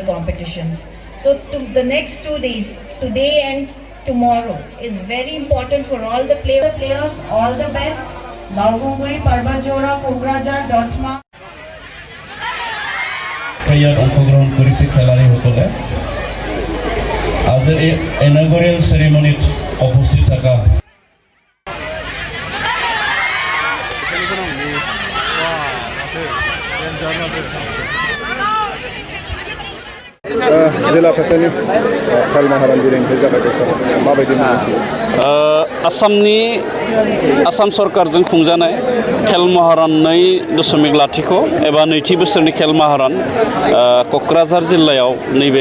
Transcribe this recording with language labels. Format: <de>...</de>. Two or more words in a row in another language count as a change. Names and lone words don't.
<en>competitions. So the next 2 days, today and tomorrow, is very important for all the players. All the best. Baugunguri, Parbajora, Kokrajhar, Dotma.</en> <as>ইয়াত অংশগ্রহণ করেছে খেলাড়ী সকলে আজিৰ এই</as> <en>inaugural ceremony</en> <as>উপস্থিত থকা</as> <brx>जिल्ला थाखोनि खेल महारन दिनैनिफ्राय जागायदों सार माबायदि आसाम सरकारजों खुंजानाय खेल महारन 2.0 एबा नैथि बोसोरनि खेल महारन क'क्राझार जिल्लायाव नैबे</brx>